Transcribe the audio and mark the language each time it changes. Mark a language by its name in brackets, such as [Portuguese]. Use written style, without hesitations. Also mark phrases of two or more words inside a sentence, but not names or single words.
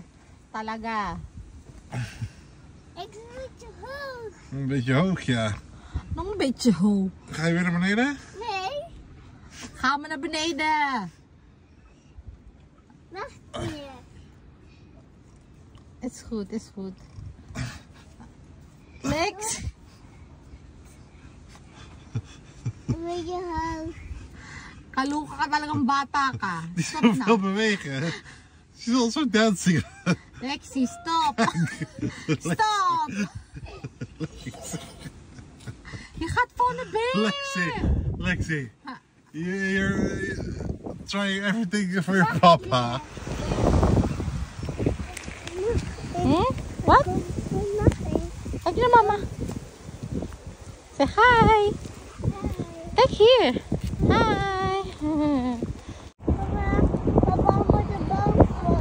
[Filipino] Talaga. [Dutch] Een beetje hoog, ja. Nog een beetje hoog. Ga je weer naar beneden? Nee. Gaan we naar beneden. Wacht hier. Is goed, is goed. Lex. Een beetje hoog. [Filipino] Kaluka ka talagang bata ka. [Dutch] Die Stop is na. veel bewegen. [English] She's also dancing. Lexi, stop. Stop. [Dutch] Je gaat van de been. Lexi. [English] You're trying everything for your papa. What? Nothing. [Dutch] Kijk naar mama. [English] Say hi. [Dutch] Kijk hier. Hi. Papa moet de boven.